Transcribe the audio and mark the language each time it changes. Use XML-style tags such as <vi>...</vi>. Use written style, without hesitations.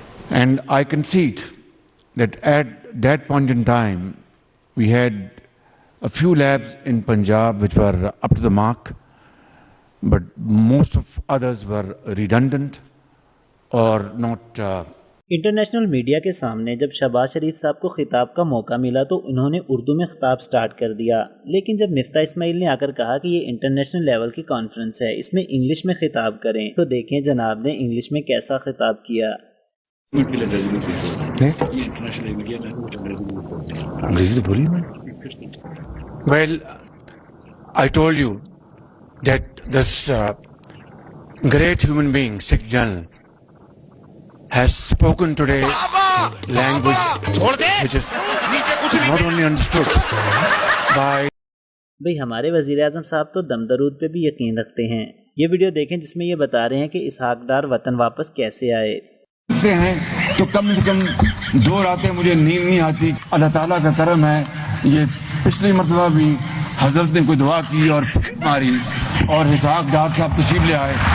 <en>And I concede that at that point in time, we had a few labs in Punjab which were up to the mark, but most of others were redundant or not.</en> <ur>International media کے سامنے جب شہباز شریف صاحب کو خطاب کا موقع ملا تو انہوں نے اردو میں خطاب سٹارٹ کر دیا، لیکن جب مفتاح اسماعیل نے آ کر کہا کہ یہ انٹرنیشنل لیول کی کانفرنس ہے، اس میں انگلش میں خطاب کریں، تو دیکھیں جناب نے انگلش میں کیسا خطاب کیا.</ur> <en>Well, I told you that this great human being, Sikh General, has spoken today language which is not only understood by.</en> <ur>بھئی ہمارے وزیر اعظم صاحب تو دم درود پہ بھی یقین رکھتے ہیں. یہ ویڈیو دیکھیں جس میں یہ بتا رہے ہیں کہ اسحاق ڈار وطن واپس کیسے آئے. ہیں تو کم سے کم 2 راتیں مجھے نیند نہیں آتی. اللہ تعالیٰ کا کرم ہے، یہ پچھلی مرتبہ بھی حضرت نے کوئی دعا کی اور ماری اور اسحاق ڈار صاحب تشریف لے آئے.</ur>